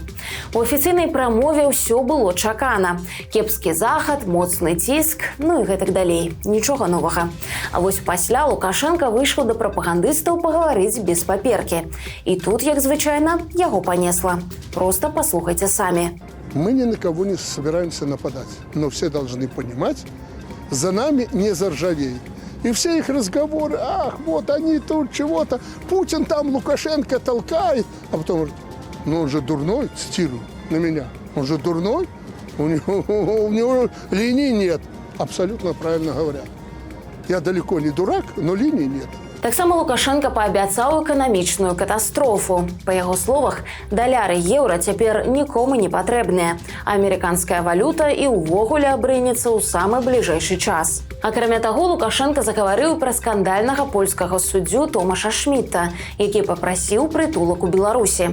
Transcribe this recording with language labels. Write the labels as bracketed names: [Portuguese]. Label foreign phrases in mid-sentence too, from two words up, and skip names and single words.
[Belarusian] У афіцыйнай прамове ўсё было чакана. Кепскі захад, моцны ціск, ну і гэтак далей. Нічога новага. А вось пасля Лукашенко выйшаў да прапагандыстаў пагаварыць без паперкі. [Russian] И тут, [Belarusian] як звычайно, яго понесло. Просто послухайте сами. [Russian] Мы ни на кого не собираемся нападать. Но все должны понимать, за нами не заржавеет. И все их разговоры, ах, вот они тут чего-то, Путин там Лукашенко толкает. А потом говорит, ну он же дурной, цитирую на меня, он же дурной, у него линий нет. Абсолютно правильно говорят. Я далеко не дурак, но линий нет. [Belarusian] Таксама Лукашенко паабяцаў эканамічную катастрофу. Па яго словах, даляры еўра цяпер нікому не патрэбныя. Амерыканская валюта і ўвогуле абрынецца ў самы бліжэйшы час. Акрамя таго, Лукашенко загаварыў пра скандальнага польскага суддзю Томаша Шмітта, які папрасіў прытулак у Беларусі.